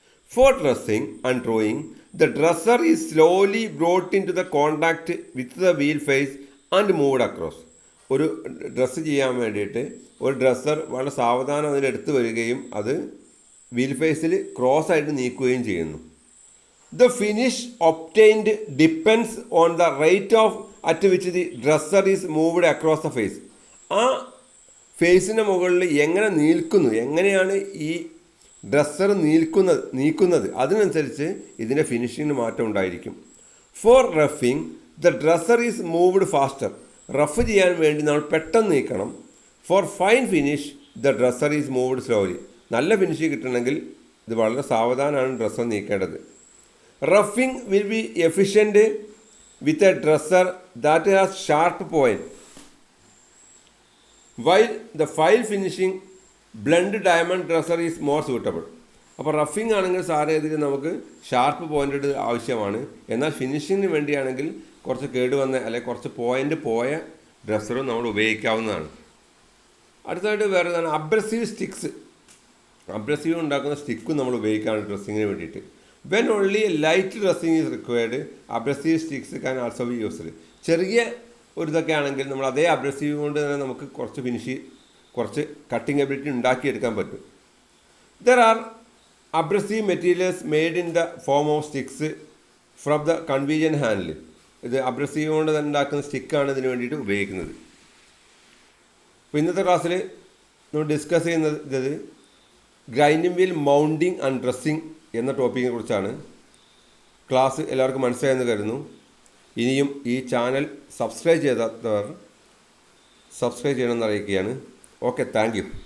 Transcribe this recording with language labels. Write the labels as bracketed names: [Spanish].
[English] For dressing and drawing the dresser is slowly brought in to the contact with the wheel face and moved across. [Malayalam] ഒരു dress ചെയ്യാൻ വേണ്ടിയിട്ട് ഒരു dresser വളരെ സാവധാനം അതിലെടുത്ത് വരികയും അത് വീൽ ഫേസിൽ ക്രോസ് ആയിട്ട് നീക്കുകയും ചെയ്യുന്നു. [English] The finish obtained depends on the rate at which the dresser is moved across the face. [Malayalam] ആ ഫേസിൻ്റെ മുകളിൽ എങ്ങനെ എങ്ങനെയാണ് ഈ ഡ്രസ്സർ നീക്കുന്നത് അതിനനുസരിച്ച് ഇതിൻ്റെ ഫിനിഷിങ്ങിന് മാറ്റം ഉണ്ടായിരിക്കും. [English] Four റഫിങ് the dresser is moved faster. [Malayalam] Rough ചെയ്യാൻ വേണ്ടി നമ്മൾ പെട്ടെന്ന് നീക്കണം. [English] For fine finish the dresser is moved slowly. [Malayalam] നല്ല ഫിനിഷ് കിട്ടണമെങ്കിൽ ഇത് വളരെ സാവധാനമാണ് dresser നീക്കേണ്ടത്. [English] Roughing will be efficient with a dresser that has sharp point, while the file finishing blend diamond dresser is more suitable. [Malayalam] അപ്പോൾ roughing ആണെങ്കിൽ സാരേതിൽ നമുക്ക് sharp point ആവശ്യമാണ്. എന്നാൽ ഫിനിഷിങ്ങിന് വേണ്ടിയാണെങ്കിൽ കുറച്ച് കേടുവന്ന അല്ലെങ്കിൽ കുറച്ച് പോയിൻ്റ് പോയ ഡ്രസ്സറും നമ്മൾ ഉപയോഗിക്കാവുന്നതാണ്. അടുത്തതായിട്ട് വേറെ ഇതാണ് അബ്രസീവ് സ്റ്റിക്സ്. അബ്രസീവ് ഉണ്ടാക്കുന്ന സ്റ്റിക്കും നമ്മൾ ഉപയോഗിക്കാറുണ്ട് ഡ്രസ്സിങ്ങിന് വേണ്ടിയിട്ട്. [English] When only a light dressing is required, abrasive sticks can also be used. [Malayalam] ചെറിയ ഒരു ഇതൊക്കെ ആണെങ്കിൽ നമ്മൾ അതേ അബ്രസീവ് കൊണ്ട് തന്നെ നമുക്ക് കുറച്ച് കട്ടിങ് എബിലിറ്റി ഉണ്ടാക്കിയെടുക്കാൻ പറ്റും. [English] There are abrasive materials made in the form of sticks from the convenient handle. [Malayalam] ഇത് അബ്രസീവ് കൊണ്ട് തന്നെ ഉണ്ടാക്കുന്ന സ്റ്റിക്കാണ് ഇതിന് വേണ്ടിയിട്ട് ഉപയോഗിക്കുന്നത്. അപ്പോൾ ഇന്നത്തെ ക്ലാസ്സിൽ നമ്മൾ ഡിസ്കസ് ചെയ്യുന്നത് grinding wheel mounting and dressing എന്ന ടോപ്പിക്കിനെ കുറിച്ചാണ്. ക്ലാസ് എല്ലാവർക്കും മനസ്സിലായെന്ന് കരുതുന്നു. ഇനിയും ഈ ചാനൽ സബ്സ്ക്രൈബ് ചെയ്താത്തവർ സബ്സ്ക്രൈബ് ചെയ്യണമെന്ന് അറിയിക്കുകയാണ്. Okay, thank you.